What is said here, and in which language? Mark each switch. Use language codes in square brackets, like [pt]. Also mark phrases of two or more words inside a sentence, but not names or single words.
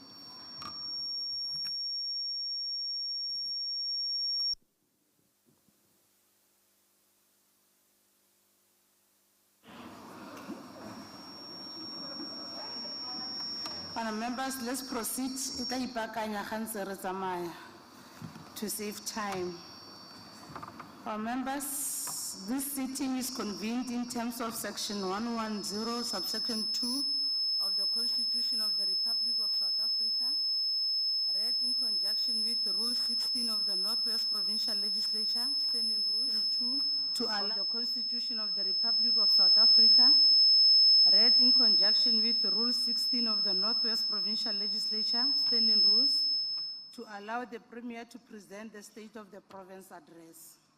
[en] Honorable members, let's proceed. [tn] Ita ipakanya gantse re tsamaya [en] to save time. Our members, this sitting is convened in terms of Section 110, subsection 2 of the Constitution of the Republic of South Africa, read in conjunction with Rule 16 of the Northwest Provincial Legislature, Standing Rules 2 to allow the Constitution of the Republic of South Africa, read in conjunction with Rule 16 of the Northwest Provincial Legislature, Standing Rules, to allow the Premier to present the State of the Province address.